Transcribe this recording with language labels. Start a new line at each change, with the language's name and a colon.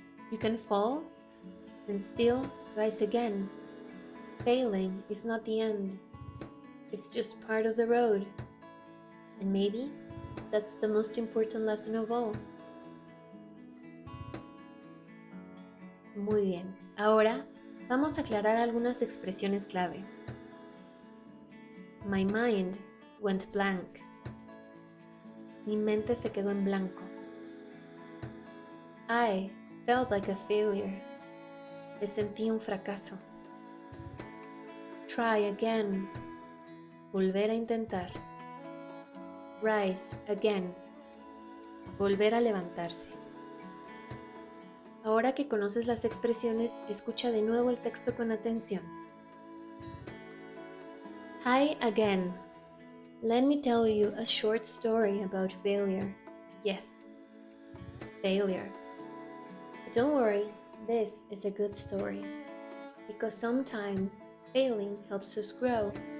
English: You can fall and still rise again. Failing is not the end. It's just part of the road. And maybe that's the most important lesson of all.
Spanish: Muy bien, ahora vamos a aclarar algunas expresiones clave.
English: My mind went blank.
Spanish: Mi mente se quedó en blanco.
English: I felt like a failure.
Spanish: Me sentí un fracaso.
English: Try again.
Spanish: Volver a intentar.
English: Rise again.
Spanish: Volver a levantarse. Ahora que conoces las expresiones, escucha de nuevo el texto con atención.
English: Hi again. Let me tell you a short story about failure. Yes, failure. But don't worry, this is a good story. Because sometimes failing helps us grow.